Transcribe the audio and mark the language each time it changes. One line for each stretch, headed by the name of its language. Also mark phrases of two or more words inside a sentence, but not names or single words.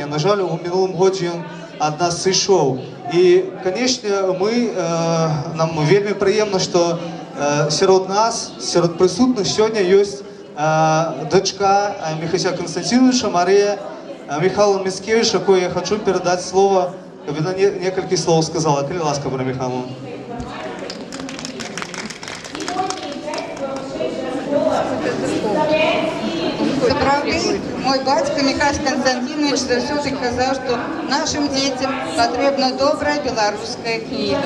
Belarusian: На жаль, у мінулым годзе ён ад нас сышоў. І, канешне, нам вельмі прыемна, што сярод нас, сярод прысутных сёння ёсць дачка Міхася Константиновича, Марія Михайловна Міцкевич, якой я хочу
Russian: передать слово,
Belarusian: каб яна некалькі слоў сказала. Калі ласка, Марія Михайловна. Мой бацька Михась Константинович заўсёды казаў, што нашим дзецям патрэбна добрая беларуская кніга.